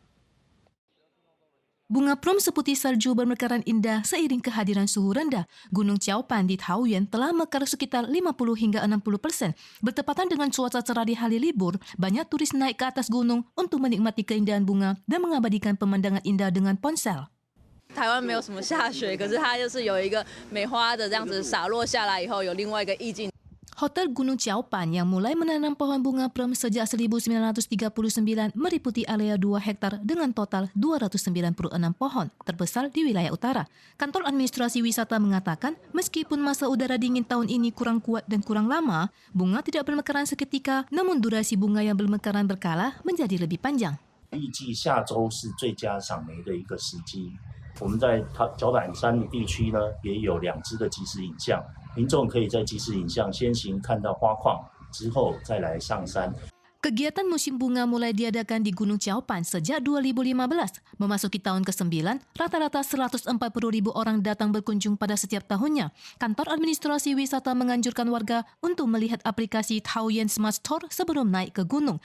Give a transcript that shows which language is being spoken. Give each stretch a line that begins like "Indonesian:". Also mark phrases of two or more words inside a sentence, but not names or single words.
Indonesian: Bunga plum seputih salju bermekaran indah seiring kehadiran suhu rendah. Gunung Jiaopan di Taoyuan telah mekar sekitar 50 hingga 60%. Bertepatan dengan cuaca cerah di hari libur, banyak turis naik ke atas gunung untuk menikmati keindahan bunga dan mengabadikan pemandangan indah dengan ponsel.
Chinese: 台湾没有什么下雪，可是它就是有一个梅花的这样子洒落下来以后，有另外一个意境。
Indonesian: Hotel Gunung Jiaopan yang mulai menanam pohon bunga plum sejak 1939 meliputi area 2 hektar dengan total 296 pohon, terbesar di wilayah utara. Kantor Administrasi Wisata mengatakan, meskipun masa udara dingin tahun ini kurang kuat dan kurang lama, bunga tidak bermekaran seketika, namun durasi bunga yang bermekaran berkala menjadi lebih panjang.
Chinese: 预计下周是最佳赏梅的一个时机。我们在脚板山的地区呢，也有2支的即时影像，民众可以在即时影像先行看到花况，之后再来上山。
Indonesian: Kegiatan musim bunga mulai diadakan di Gunung Jiaopan sejak 2015. Memasuki tahun ke-9, rata-rata 140.000 orang datang berkunjung pada setiap tahunnya. Kantor Administrasi Wisata menganjurkan warga untuk melihat aplikasi Taoyuan Smart Store sebelum naik ke gunung.